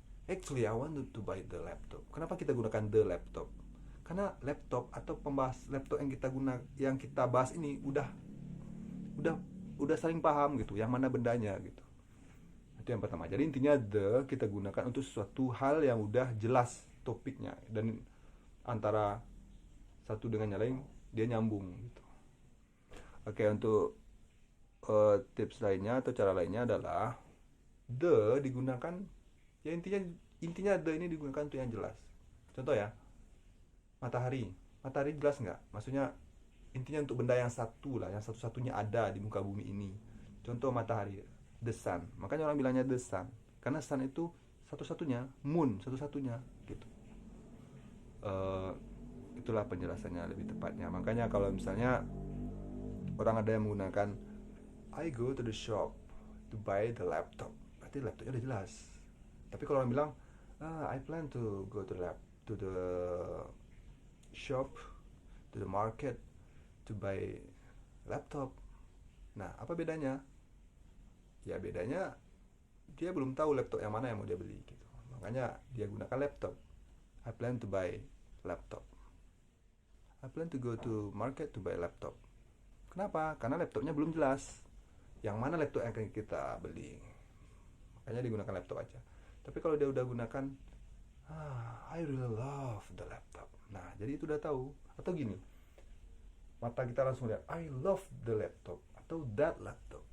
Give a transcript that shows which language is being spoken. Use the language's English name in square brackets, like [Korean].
[English] Actually, I wanted to buy the laptop. [Indonesian] Kenapa kita gunakan the laptop? Karena laptop atau pembahas laptop yang kita bahas ini udah saling paham gitu, yang mana bendanya gitu. Itu yang pertama. Jadi intinya the kita gunakan untuk sesuatu hal yang udah jelas topiknya dan antara satu dengan yang lain dia nyambung gitu. Oke, untuk tips lainnya atau cara lainnya adalah the digunakan, ya intinya the ini digunakan untuk yang jelas. Contoh ya, matahari jelas nggak? Maksudnya intinya untuk benda yang satu lah, yang satu-satunya ada di muka bumi ini. Contoh matahari, [English] the sun. [Indonesian] Makanya orang bilangnya the sun, karena sun itu satu-satunya, moon satu-satunya gitu. Itulah penjelasannya lebih tepatnya. Makanya kalau misalnya orang ada yang menggunakan [English] I go to the shop to buy the laptop, [Indonesian] berarti laptopnya udah jelas. Tapi kalau orang bilang [English] I plan to go to the shop, to the market to buy laptop. [Indonesian] Nah, apa bedanya? Ya bedanya dia belum tahu laptop yang mana yang mau dia beli gitu. Makanya dia gunakan laptop. [English] I plan to buy laptop. I plan to go to market to buy laptop. [Indonesian] Kenapa? Karena laptopnya belum jelas yang mana laptop yang akan kita beli. Makanya digunakan laptop aja. Tapi kalau dia udah gunakan [English] I really love the laptop. [Indonesian] Nah, jadi itu udah tahu. Atau gini, mata kita langsung lihat [English] I love the laptop, [Indonesian] atau atau [English] that laptop.